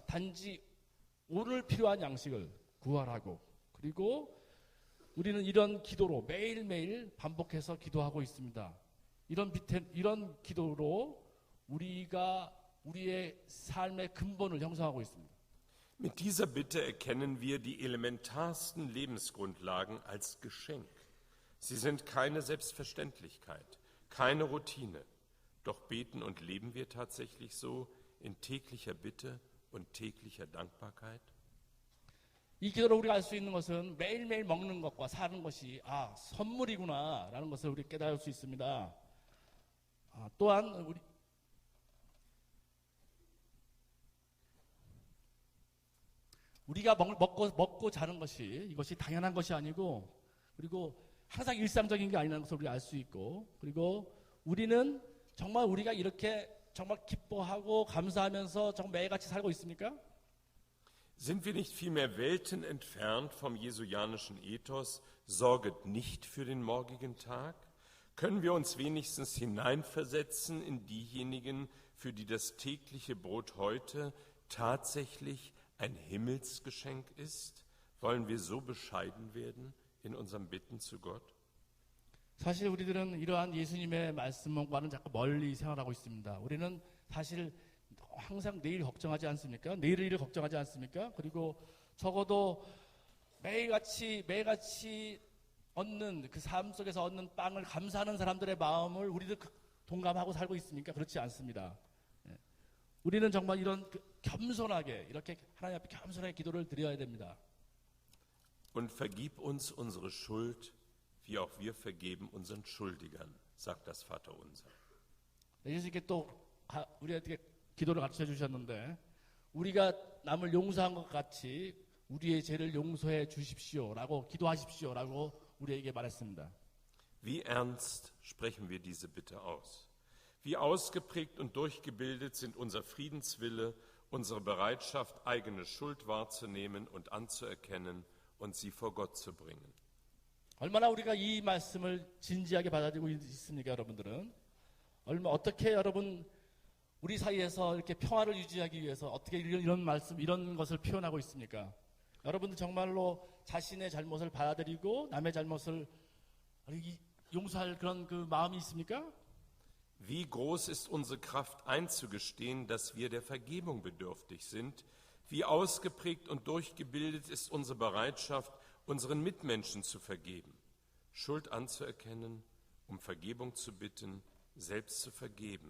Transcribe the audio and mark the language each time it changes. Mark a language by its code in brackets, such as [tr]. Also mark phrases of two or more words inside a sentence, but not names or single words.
[ko] 단지 오늘 필요한 양식을 구하라고. 그리고 우리는 이런 기도로 매일매일 반복해서 기도하고 있습니다. 이런 기도로 우리가 우리의 삶의 근본을 형성하고 있습니다. [de] Mit dieser Bitte erkennen wir die elementarsten Lebensgrundlagen als Geschenk. Sie sind keine Selbstverständlichkeit, keine Routine. Doch beten und leben wir tatsächlich so in täglicher Bitte und täglicher Dankbarkeit? [ko] 이 기도로 우리가 알 수 있는 것은 매일매일 먹는 것과 사는 것이 선물이구나라는 것을 우리 깨달을 수 있습니다. 또한 우리가 먹고 자는 이것이 당연한 것이 아니고, 그리고 항상 일상적인 게 아니라는 것을 우리가 알 수 있고, 그리고 우리는 정말 우리가 이렇게 정말 기뻐하고 감사하면서 정말 매일같이 살고 있습니까? [de] Sind wir nicht vielmehr Welten entfernt vom jesuianischen Ethos, sorget nicht für den morgigen Tag? Können wir uns wenigstens hineinversetzen in diejenigen, für die das tägliche Brot heute tatsächlich ein Himmelsgeschenk ist? Wollen wir so bescheiden werden in unserem Bitten zu Gott? [ko] 사실 우리들은 이러한 예수님의 말씀과는 자꾸 멀리 생활하고 있습니다. 우리는 사실 항상 내일 걱정하지 않습니까? 내일 일을 걱정하지 않습니까? 그리고 적어도 매일같이 얻는 그 삶 속에서 얻는 빵을 감사하는 사람들의 마음을 우리들 동감하고 살고 있습니까? 그렇지 않습니다. 우리는 정말 이런 겸손하게 이렇게 하나님 앞에 겸손하게 기도를 드려야 됩니다. [de] Und vergib uns unsere Schuld, wie auch wir vergeben unseren Schuldigern, sagt das Vaterunser. [ko] 예수님께 또 우리에게 기도를 가르쳐 주셨는데, 우리가 남을 용서한 것 같이 우리의 죄를 용서해 주십시오라고 기도하십시오라고 우리에게 말했습니다. [de] Wie ernst sprechen wir diese Bitte aus? Wie ausgeprägt und durchgebildet sind unser Friedenswille, unsere Bereitschaft, eigene Schuld wahrzunehmen und anzuerkennen und sie vor Gott zu bringen. [ko] 얼마나 우리가 이 말씀을 진지하게 받아들이고 있습니까, 여러분들은? 어떻게 여러분 우리 사이에서 이렇게 평화를 유지하기 위해서 어떻게 이런 말씀, 이런 것을 표현하고 있습니까? 여러분들 정말로 자신의 잘못을 받아들이고 남의 잘못을 용서할 그런 그 마음이 있습니까? [de] Wie groß ist unsere Kraft einzugestehen, dass wir der Vergebung bedürftig sind? Wie ausgeprägt und durchgebildet ist unsere Bereitschaft, unseren Mitmenschen zu vergeben, Schuld anzuerkennen, um Vergebung zu bitten, selbst zu vergeben.